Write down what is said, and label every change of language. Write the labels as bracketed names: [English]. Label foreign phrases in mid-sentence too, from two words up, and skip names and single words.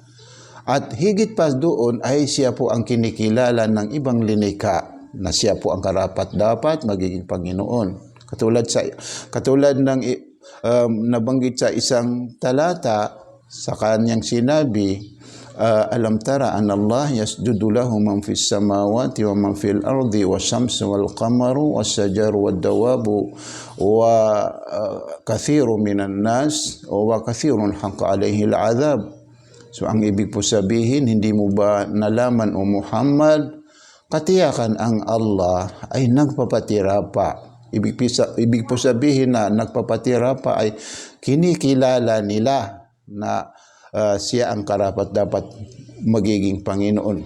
[Filipino] At higit pa doon ay siya po ang kinikilala ng ibang linikha na siya po ang karapat-dapat magiging Panginoon. Katulad ng nabanggit sa isang talata, sa kanyang sinabi, [Arabic] ألم تر أن الله يسجد له من في السماوات ومن في الأرض والشمس والقمر والشجر والدواب وكثير من الناس وكثير حق عليه العذاب. [Filipino] So ang ibig po sabihin, hindi mo ba nalaman o Muhammad, katiyakan ang Allah ay nagpapatira pa. Ibig po sabihin na nagpapatira pa ay kinikilala nila na siya ang karapat-dapat magiging Panginoon.